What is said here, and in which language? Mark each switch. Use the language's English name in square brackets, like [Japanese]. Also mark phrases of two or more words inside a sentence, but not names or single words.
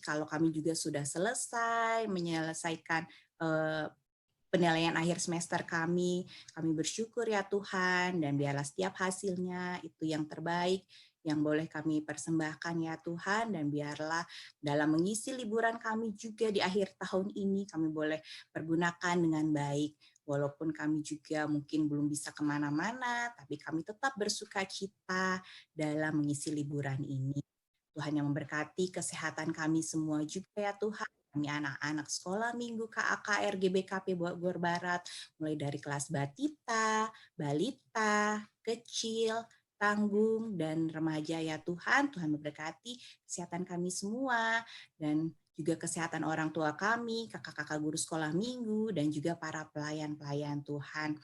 [Indonesian] Kalau kami juga sudah selesai menyelesaikan penilaian akhir semester kami bersyukur ya Tuhan, dan biarlah setiap hasilnya itu yang terbaik yang boleh kami persembahkan ya Tuhan, dan biarlah dalam mengisi liburan kami juga di akhir tahun ini kami boleh pergunakan dengan baik. Walaupun kami juga mungkin belum bisa kemana-mana, tapi kami tetap bersuka cita dalam mengisi liburan ini. Tuhan yang memberkati kesehatan kami semua juga ya Tuhan. Kami anak-anak sekolah minggu KAKR GBKP Bogor Barat, mulai dari kelas batita, balita, kecil, tanggung, dan remaja ya Tuhan. Tuhan memberkati kesehatan kami semua, dan juga kesehatan orang tua kami, kakak-kakak guru sekolah minggu, dan juga para pelayan-pelayan Tuhan.